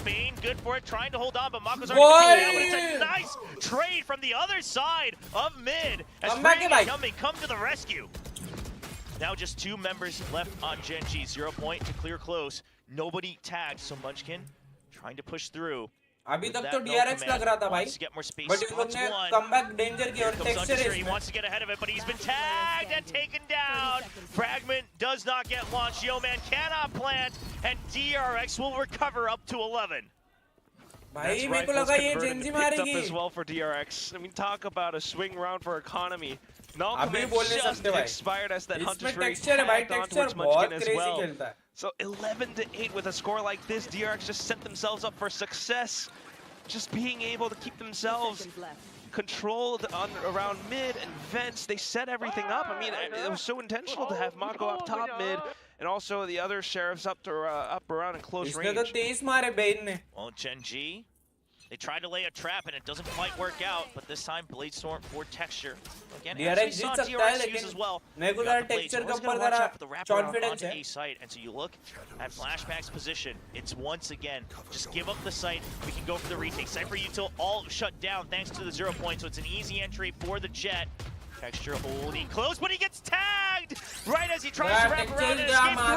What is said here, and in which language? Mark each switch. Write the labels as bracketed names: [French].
[English] Bane, good for it, trying to hold on, but Mako's already down, but it's a nice trade from the other side of mid as Hyunmin come to the rescue. Now just 2 members left on Gen.G. 0 point to clear close. Nobody tagged, so Munchkin trying to push through. [Hindi] अभी तक तो DRX लग रहा था भाई, but इन लोग ने comeback danger की और Texture है. [English] He wants to get ahead of it, but he's been tagged and taken down. Fragment does not get launched. Yeoman cannot plant, and DRX will recover up to 11. [Hindi] भाई मेरे को लगा ये Gen.G मारेगी. [English] As well for DRX. I mean, talk about a swing round for economy. [Hindi] अभी बोलने सकते भाई. [English] Expired as that Hunter's Fury tagged on towards Munchkin as well. So 11-8 with a score like this, DRX just set themselves up for success. Just being able to keep themselves controlled around mid and vents. They set everything up. I mean, it was so intentional to have Mako up top mid, and also the other sheriffs up around in close range. Well, Gen.G, they tried to lay a trap and it doesn't quite work out, but this time Blade Storm for Texture. Again, as we saw DRX use as well. [Hindi] Texture के ऊपर जरा confidence है. [English] A site, and so you look at Flashback's position. It's once again just give up the site. We can go for the retake. Cypher util all shut down thanks to the 0 point, so it's an easy entry for the Jet. Texture holding close, but he gets tagged right as he tries to wrap around and escape.